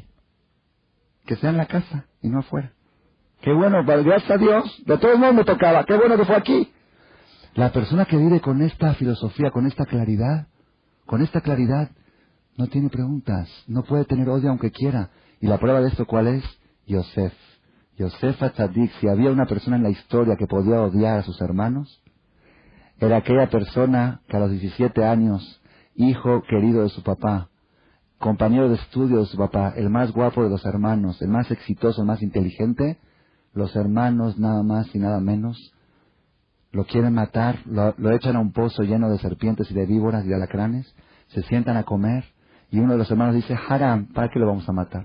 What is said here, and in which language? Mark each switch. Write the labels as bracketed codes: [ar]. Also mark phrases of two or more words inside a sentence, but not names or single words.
[es] Que sea en la casa y no afuera. Qué bueno, gracias a Dios, de todos modos me tocaba. Qué bueno que fue aquí. La persona que vive con esta filosofía, con esta claridad, no tiene preguntas, no puede tener odio aunque quiera. Y la prueba de esto, ¿cuál es? Yosef. Yosef Atzadik, si había una persona en la historia que podía odiar a sus hermanos, era aquella persona que a los 17 años, hijo querido de su papá, compañero de estudio de su papá, el más guapo de los hermanos, el más exitoso, el más inteligente, los hermanos nada más y nada menos lo quieren matar, lo echan a un pozo lleno de serpientes y de víboras y de alacranes, se sientan a comer y uno de los hermanos dice, Haram, ¿para qué lo vamos a matar?